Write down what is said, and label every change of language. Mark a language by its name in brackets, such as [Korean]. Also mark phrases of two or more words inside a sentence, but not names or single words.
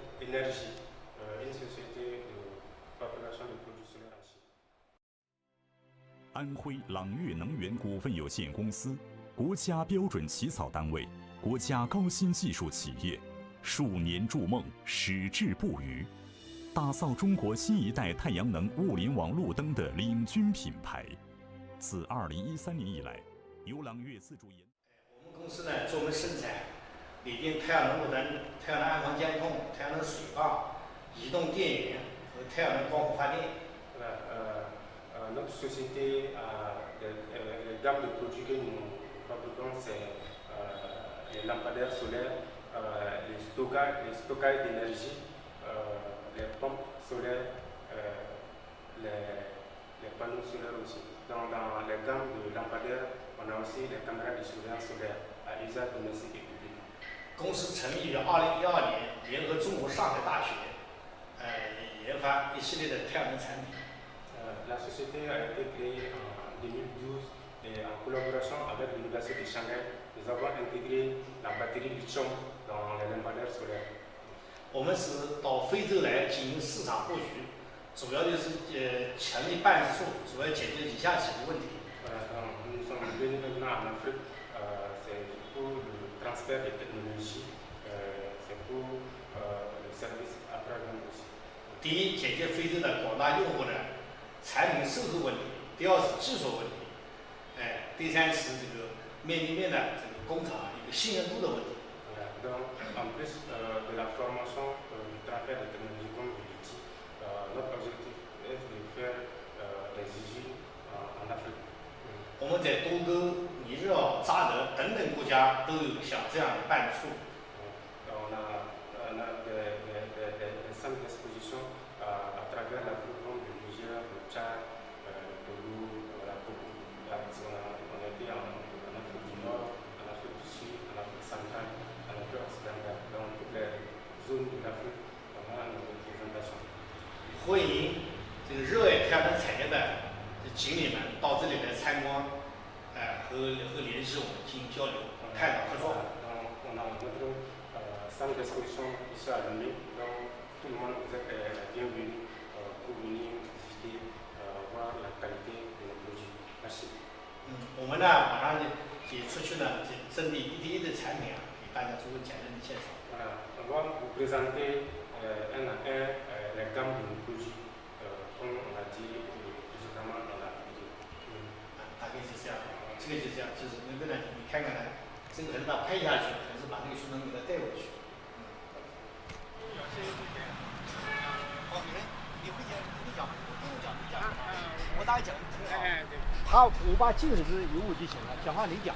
[French] d'énergie, une société de fabrication de produits solaires en Chine. [Chinese] 安徽朗粤能源股份有限公司，国家标准起草单位，国家高新技术企业，数年筑梦，矢志不渝，打造中国新一代太阳能物联网路灯的领军品牌。自2013年以来，由朗粤自主研。我们公司呢，专门生产锂电太阳能路灯、太阳能安防监控、太阳能水泵、移动电源和太阳能光伏发电。 [French] Notre société les gammes de produits que nous fabriquons, c'est les lampadaires solaires, les stockages d'énergie, les pompes solaires, les panneaux solaires aussi. Dans les gammes de lampadaires, on a aussi les caméras de surveillance solaire à usage domestique et public. [Chinese] 公司成立于2012年，联合中国上海大学，研发一系列的太阳能产品。 [French] La société a été créée en 2012 et en collaboration avec l'Université de Shanghai, nous avons intégré la batterie lithium dans les lampadaires solaires. [Chinese] 我们是到非洲来进行市场布局，主要就是成立办事处，主要解决以下几个问题。 [French] Nous sommes venus maintenant en Afrique, c'est pour le transfert des technologies, c'est pour le service après-vente aussi. [Chinese] 第一，解决非洲的广大用户的产品售后问题；第二是技术问题；第三是这个面对面的这个工厂一个信任度的问题。 [French] Donc, en plus de la formation du transfert de technologies comme je l'ai dit, notre objectif est de faire des usines en Afrique. [Chinese] 我们在多哥、尼日尔、扎德等等国家都有像这样的办事处。 [French] On a des centres d'exposition à travers l'Afrique, comme le Niger, le Tchad, le Togo, on a été en Afrique du Nord, en Afrique du Sud, en Afrique centrale, en Afrique occidentale, dans toutes les zones de l'Afrique, on a une représentation. [Chinese] 欢迎这个热爱太阳能产业的经理们到这里来参观，和联系我们进行交流、探讨合作。 [French] On a notre centre d'exposition ici à Lomé, donc tout le monde vous êtes bienvenu pour venir visiter, voir la qualité de nos produits. Merci. [Chinese] 我们呢马上也出去呢，针对一滴一的产品给大家做个简单的介绍。 [French] Voilà, on va vous présenter un à un les gammes de nos produits, comme on a dit précédemment dans la vidéo. [Chinese] 大概是这样，这个就这样，就是能不能你看看呢？这个人把拍下去，还是把这个书能给他带过去？你会讲，你讲，不用讲，你讲，我大概讲，我把镜子有我就行了，讲话你讲。